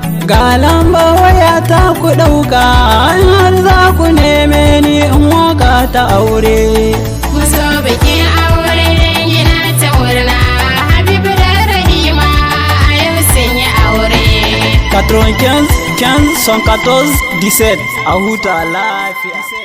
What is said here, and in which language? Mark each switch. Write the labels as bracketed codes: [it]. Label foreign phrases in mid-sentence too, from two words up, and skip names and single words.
[ha] Ga lamba waya ta ku ɗauka, in har za ku neme ni in waka ta aure. Ku zo bikin aure, dangi na ta murna. Habibu da Rahima a yau sun yi aure. [fr] Quatre-vingt-quinze, quinze, cent quatorze, dix-sept. [ha] A huta lafiya.